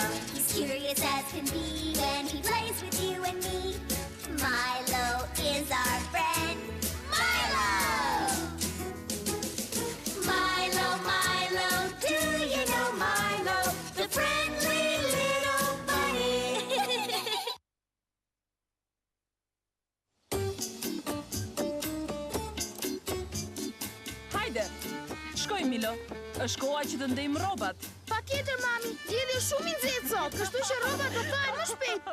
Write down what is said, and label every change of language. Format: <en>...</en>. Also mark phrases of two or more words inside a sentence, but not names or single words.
<en>He's curious as can be when he plays with you and me. Milo is our friend. Milo! Milo, Milo, do you know Milo? The friendly little bunny.</en> <sq>Hajde, shkoj Milo, është koha që të ndejmë rrobat. Patjetër, mami, dielli është shumë i nxehtë sot, kështu që rrobat do thahen më shpejt.</sq>